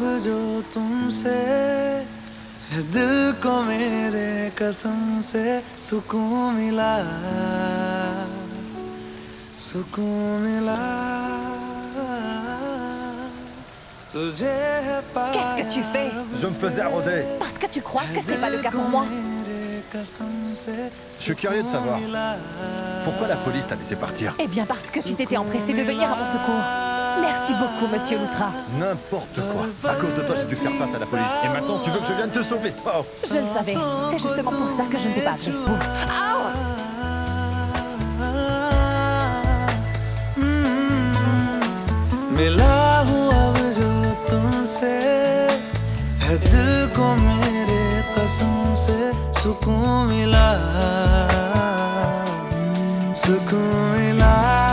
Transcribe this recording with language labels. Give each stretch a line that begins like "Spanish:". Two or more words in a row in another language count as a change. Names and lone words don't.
Hindi: जो तुमसे है दिल को मेरे कसम से सुकून मिला तुझे है
French: Qu'est-ce que tu fais? Je me faisais arroser. Parce que tu crois que c'est pas le cas pour moi. Je suis curieux de savoir pourquoi la police t'a laissé partir. Eh bien parce que tu t'étais empressé de venir à mon secours. Merci beaucoup, Monsieur Loutra. N'importe quoi. À cause de toi, j'ai dû faire face à la police. Et maintenant, tu veux que je vienne te sauver? Oh. Je le savais. C'est justement pour ça que je ne t'ai pas appelé.
Hindi: मिला हूँ अब जो तुमसे है दिल को मेरे कसम से सुकून मिला